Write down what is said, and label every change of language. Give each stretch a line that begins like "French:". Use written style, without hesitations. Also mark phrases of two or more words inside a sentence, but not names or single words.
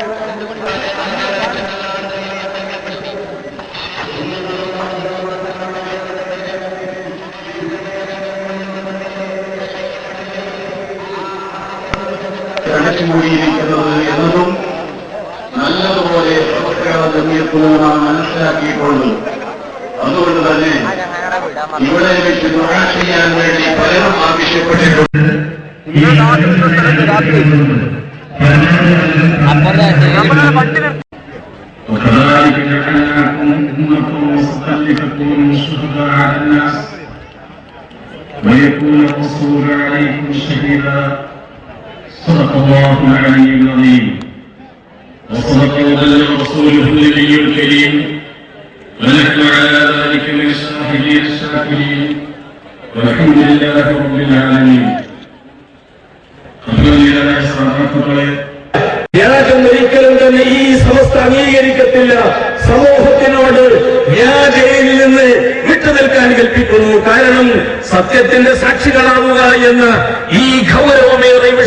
Malayalam: അടച്ചുകൂടിയിരിക്കുന്നത് എന്നതും നല്ലതുപോലെ ജമിയത്തുലമ മനസ്സിലാക്കിയിട്ടുണ്ട്. അതുകൊണ്ട് തന്നെ ഇവിടെ വെച്ച് ദുആ ചെയ്യാൻ വേണ്ടി പലരും ആവശ്യപ്പെട്ടിട്ടുണ്ട്.
Arabic: وكذلك جعلناكم أمة وسطا لتكونوا شهداء على الناس ويكون الرسول عليكم شهيدا. صدق الله العلي العظيم وصدق وبلغ رسوله النبي الكريم ونحن على ذلك من الشاهدين الشاكرين والحمد لله رب العالمين.
Malayalam: വ്യാജം ഒരിക്കലും തന്നെ ഈ സമസ്ത അംഗീകരിക്കത്തില്ല. സമൂഹത്തിനോട് വ്യാജയിൽ നിന്ന് വിട്ടുനിൽക്കാൻ കൽപ്പിക്കുന്നു. കാരണം സത്യത്തിന്റെ സാക്ഷികളാവുക എന്ന ഈ ഗൗരവമേറെ